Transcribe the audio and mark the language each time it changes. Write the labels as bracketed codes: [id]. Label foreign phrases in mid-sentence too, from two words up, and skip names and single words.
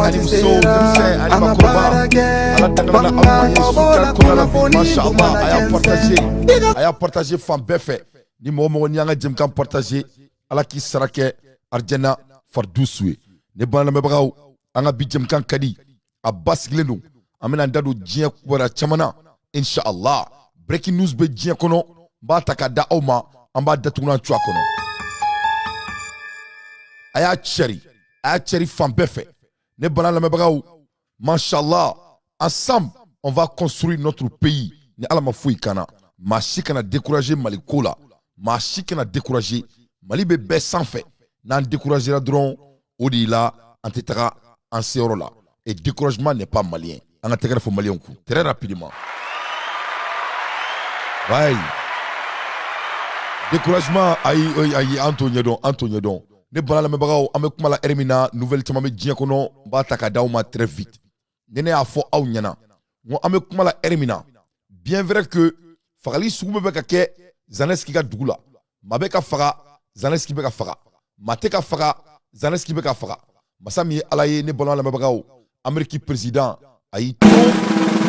[bm] ani muso denmisɛn ani makɔrɔba ala dangana aw ma ye sutura kɔnɔna la bi mashallah a y'a partager fan bɛɛ fɛ ni mɔgɔ mɔgɔ ni y'an ka jɛmukan partager ala k'i sara kɛ arijana fardusu ye ne bana lamɛnbagaw an ka bi jɛmukan ka di a basigilen don an bɛna an da don diɲɛ wɛrɛ caman na inshallah [en] breaking news [bm] bɛ diɲɛ kɔnɔ n b'a ta k'a da aw ma an b'a datugu n'an cu a kɔnɔ a y'a cɛri fan bɛɛ fɛ ne bana lamɛnbagaw mashallah [fr] ensemble on va construire notre pays [bm] ni ala ma foyi kana maa si kana décourager mali ko la maa si kana décourager mali bɛ bɛɛ sanfɛ n'an découragera dɔrɔn o de la an tɛ taga an seyɔrɔ la [fr] et découragement n'est pas malien [bm] an ka tɛgɛrɛ fɔ maliyɛnw kun [fr] très rapidement ouais découragement [bm] ayi an t'o ɲɛdɔn ne bana lamɛnbagaw an bɛ kuma la heure min na nouvelle caman bɛ diɲɛ kɔnɔ n b'a ta ka d'aw ma [fr] très vite [bm] ni ne y'a fɔ aw ɲɛna n ko an bɛ kuma la heure min na [fr] bien vrai que [bm] fagali sugu bɛ ka kɛ Zelensky ka dugu la maa bɛ ka faga Zelensky bɛ ka faga maa tɛ ka faga Zelensky bɛ ka faga masa min ye ala ye ne bana lamɛnbagaw [fr] Amérique président [bm] a y'i to tuma